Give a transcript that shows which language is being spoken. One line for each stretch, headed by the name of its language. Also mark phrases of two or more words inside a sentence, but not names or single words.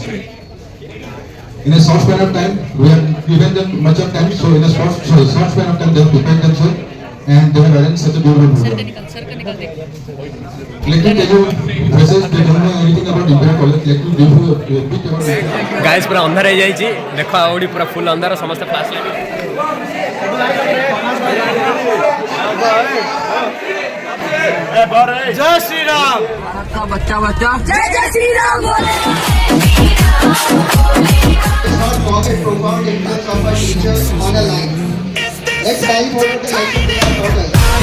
English: In a short span of time, we have given them much of time, so in a short span of time they have prepared themselves and they have arranged such a beautiful program. Let me tell you, freshers, they don't know anything about Imperial College. Let me give you a bit about it.
Hindi: गाइस पूरा अंधार हो जाइए देख आउडी पूरा
English: full andhar
Hindi: समस्त
English: flash light
Hindi: जय श्री राम बच्चा जय जय श्री राम बोले.
English: Let's not forget profound influence of our teachers on our life. Let's dive over the lessons they have taught us.